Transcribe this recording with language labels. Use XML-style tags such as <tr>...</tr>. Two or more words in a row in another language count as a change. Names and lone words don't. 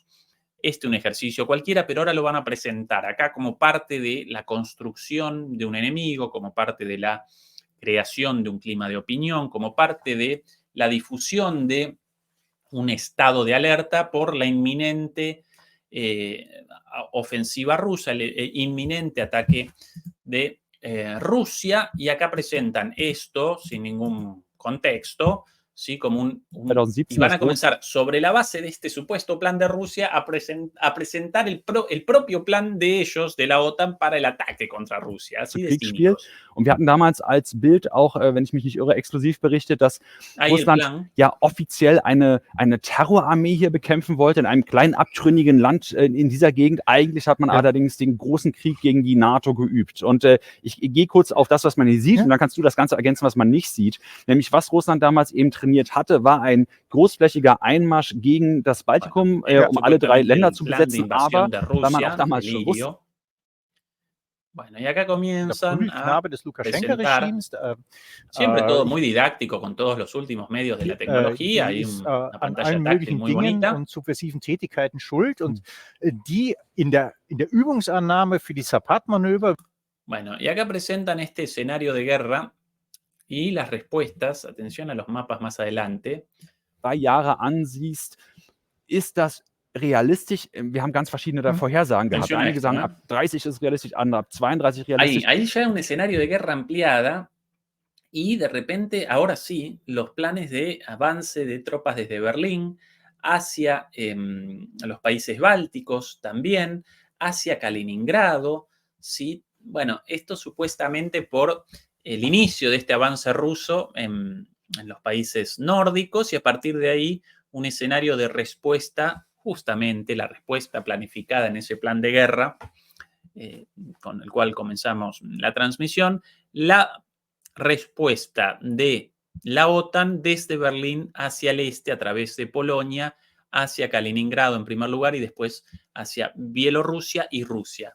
<es>Un ejercicio cualquiera, pero ahora lo van a presentar acá como parte de la construcción de un enemigo, como parte de la creación de un clima de opinión, como parte de la difusión de un estado de alerta por la inminente ofensiva rusa, el inminente ataque de Rusia, y acá presentan esto sin ningún contexto, ¿sí? Como y van a comenzar sobre la base de este supuesto plan de Rusia a presentar el propio plan de ellos, de la OTAN, para el ataque contra Rusia. Así de cínicos.</es> <de>Und wir hatten damals als Bild auch, wenn ich mich nicht irre, exklusiv berichtet, dass Russland ja offiziell eine Terrorarmee hier bekämpfen wollte, in einem kleinen abtrünnigen Land in dieser Gegend. Eigentlich hat man allerdings den großen Krieg gegen die NATO geübt. Und ich gehe kurz auf das, was man hier sieht, und dann kannst du das Ganze ergänzen, was man nicht sieht. Nämlich, was Russland damals eben trainiert hatte, war ein großflächiger Einmarsch gegen das Baltikum, um alle 3 Länder zu besetzen, aber weil man auch damals schon wusste.</de> <es>Bueno, y acá</es> <de>Der</de> <es>comienzan a</es> <de>Prügelknabe des</de> <es>presentar,</es> <de>Lukaschenka-Regimes.</de> <es>siempre todo</es> <de>Ich</de> <es>muy didáctico, con todos los últimos medios de la tecnología.</es> <de>Die</de> <es>Hay</es> <de>ist</de> <es>una</es> <de>an</de> <es>pantalla</es> <de>allen</de> <es>táctil</es> <de>möglichen</de> <es>muy</es> <de>Dingen</de> <es>bonita.</es> <de>und subversiven Tätigkeiten schuld und die in der Übungsannahme für die Zapad-Manöver</de> <es>Bueno, y acá presentan este escenario de guerra y las respuestas. Atención a los mapas más adelante.</es> <de>3 Jahre ansiehst, ist das realistisch? Wir haben ganz verschiedene da Vorhersagen gehabt.</de> <es>Atención a</es> <de>Einige</de> <es>esto,</es> <de>sagen,</de> <es>¿no?</es> <de>ab 30 ist realistisch, andere ab 32</de> <es>Ahí,</es> <de>realistisch.</de> <es>ahí ya un escenario de guerra ampliada y de repente, ahora sí, los planes de avance de tropas desde Berlín hacia los países bálticos también, hacia Kaliningrado, ¿sí? Bueno, esto supuestamente por el inicio de este avance ruso en los países nórdicos y a partir de ahí un escenario de respuesta, justamente la respuesta planificada en ese plan de guerra con el cual comenzamos la transmisión, la respuesta de la OTAN desde Berlín hacia el este a través de Polonia, hacia Kaliningrado en primer lugar y después hacia Bielorrusia y Rusia.</es>